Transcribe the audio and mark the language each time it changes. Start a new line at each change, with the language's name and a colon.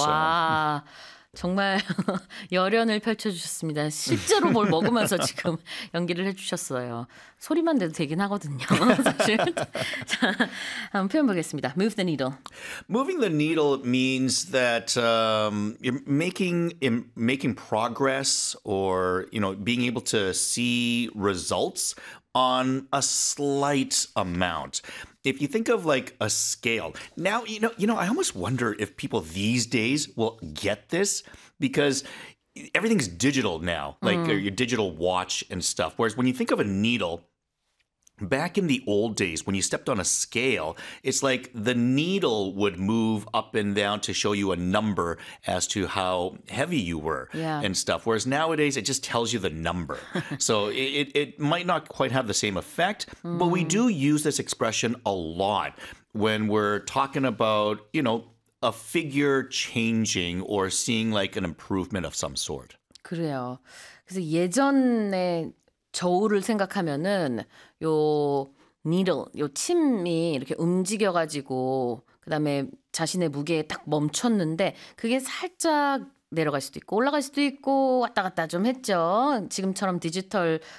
Korean: 와, 정말 열연을 펼쳐주셨습니다. 실제로 뭘 먹으면서 지금 연기를 해주셨어요. 소리만 돼도 되긴 하거든요, 사실. 자, 한번 표현 보겠습니다.
English: Move the needle. Moving the needle means that you're making progress or, you know, being able to see results on a slight amount. If you think of like a scale, now, you know, I almost wonder if people these days will get this because everything's digital now, like your digital watch and stuff. Whereas when you think of a needle, back in the old days, when you stepped on a scale, it's like the needle would move up and down to show you a number as to how heavy you were and stuff. Whereas nowadays, it just tells you the number. So it might not quite have the same effect, but we do use this expression a lot when we're talking about, you know, a figure changing or seeing like an improvement of some sort.
Korean: 그래요. 그래서 예전에 저울을 생각하면은 요 needle, 요 침이 이렇게 움직여가지고 그 다음에 자신의 무게에 딱 멈췄는데 그게 살짝 내려갈 수도 있고 올라갈 수도 있고 왔다 갔다 좀 했죠. 지금처럼 디지털